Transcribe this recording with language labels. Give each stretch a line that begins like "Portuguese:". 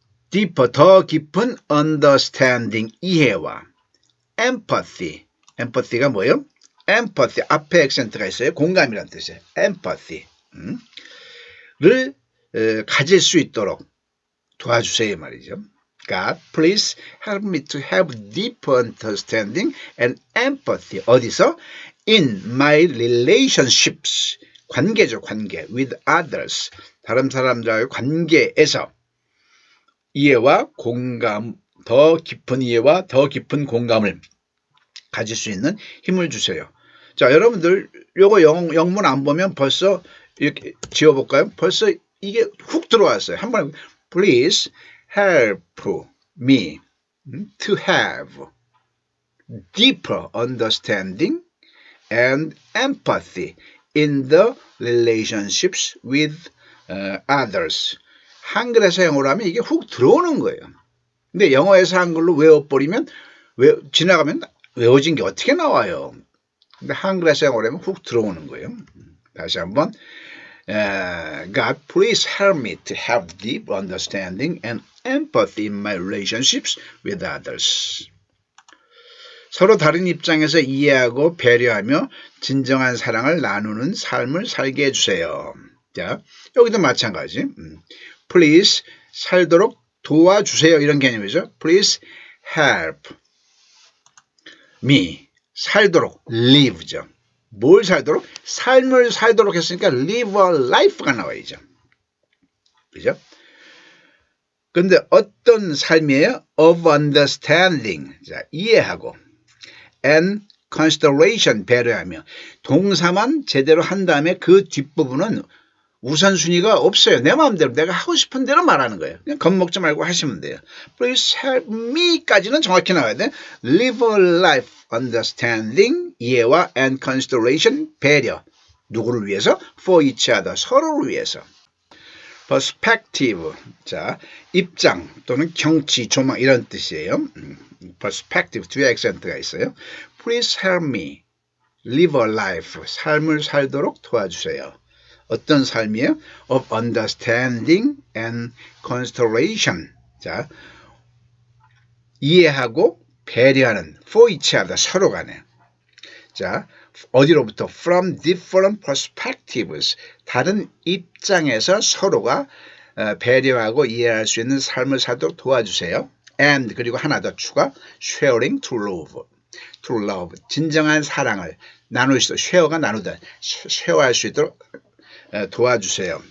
Korean: deeper 더 깊은 understanding 이해와 empathy가 뭐예요? empathy 앞에 액센트가 있어요. 공감이라는 뜻이에요. empathy를 가질 수 있도록 도와주세요 말이죠.
English: God, please help me to have deeper understanding and empathy.
Korean: 어디서?
English: In my relationships.
Korean: 관계죠, 관계.
English: With others.
Korean: 다른 사람들과의 관계에서 이해와 공감, 더 깊은 이해와 더 깊은 공감을 가질 수 있는 힘을 주세요. 자, 여러분들 요거 영문 안 보면 벌써 이렇게 지워볼까요? 벌써 이게 훅 들어왔어요. 한번
English: Please help me to have deeper understanding and empathy in the relationships with others.
Korean: 한글에서 영어로 하면 이게 훅 들어오는 거예요. 근데 영어에서 한글로 외워버리면 지나가면 외워진 게 어떻게 나와요? 근데 한글에서 영어로 하면 훅 들어오는 거예요. 다시 한번
English: God, please help me to have deep understanding and empathy in my relationships with others.
Korean: 서로 다른 입장에서 이해하고 배려하며 진정한 사랑을 나누는 삶을 살게 해주세요. 자, 여기도 마찬가지. Please 살도록 도와주세요. 이런 개념이죠.
English: Please help me
Korean: 살도록
English: live죠.
Korean: 뭘 살도록? 삶을 살도록 했으니까 live a life가 나와야죠. 그죠? 근데 어떤 삶이에요?
English: of understanding.
Korean: 자, 이해하고 and consideration 배려하며 동사만 제대로 한 다음에 그 뒷부분은 우선순위가 없어요. 내 마음대로 내가 하고 싶은 대로 말하는 거예요. 그냥 겁먹지 말고 하시면 돼요.
English: Please help me
Korean: 까지는 정확히 나와야 돼.
English: Live a life understanding
Korean: 이해와
English: and consideration
Korean: 배려. 누구를 위해서?
English: For each other
Korean: 서로를 위해서. perspective 자 입장 또는 경치 조망 이런 뜻이에요. perspective 뒤에 액센트가 있어요.
English: Please help me live a life
Korean: 삶을 살도록 도와주세요. 어떤 삶이에요?
English: of understanding and consideration.
Korean: 자, 이해하고 배려하는
English: for each other
Korean: 서로 간에. 자, 어디로부터?
English: from different perspectives.
Korean: 다른 입장에서 서로가 배려하고 이해할 수 있는 삶을 살도록 도와주세요. and 그리고 하나 더 추가
English: sharing to love.
Korean: 진정한 사랑을 나눌 수 있도록 share가 나누다. 쉐어할 수 있도록 도와주세요.